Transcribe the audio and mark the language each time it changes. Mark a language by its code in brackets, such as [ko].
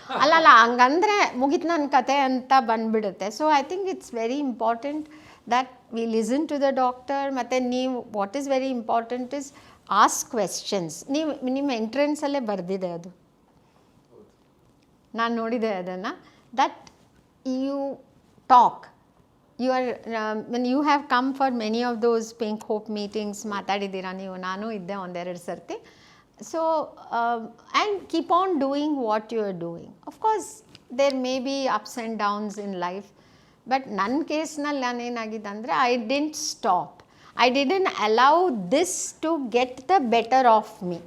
[kn] ಅಲ್ಲಲ್ಲ, ಹಂಗಂದರೆ ಮುಗೀತು ನನ್ನ ಕತೆ ಅಂತ ಬಂದುಬಿಡುತ್ತೆ. [en] So I think it's very important that we listen to the doctor. [kn] ಮತ್ತು ನೀವು [en] What is very important is ask questions. [kn] ನಿಮ್ಮ ಎಂಟ್ರೆನ್ಸಲ್ಲೇ ಬರೆದಿದೆ ಅದು, ನಾನು ನೋಡಿದೆ ಅದನ್ನು. [en] That you talk. You are when you have come for many of those Pink Hope meetings, [kn] ಮಾತಾಡಿದ್ದೀರಾ ನೀವು, ನಾನು ಇದ್ದೆ 1-2 ಸರ್ತಿ. [en] So and keep on doing what you are doing. Of course there may be ups and downs in life, [kn] but ನನ್ನ ಕೇಸ್ನಲ್ಲಿ ನಾನೇನಾಗಿದೆ ಅಂದರೆ [en] I didn't stop. I didn't allow this to get the better of me.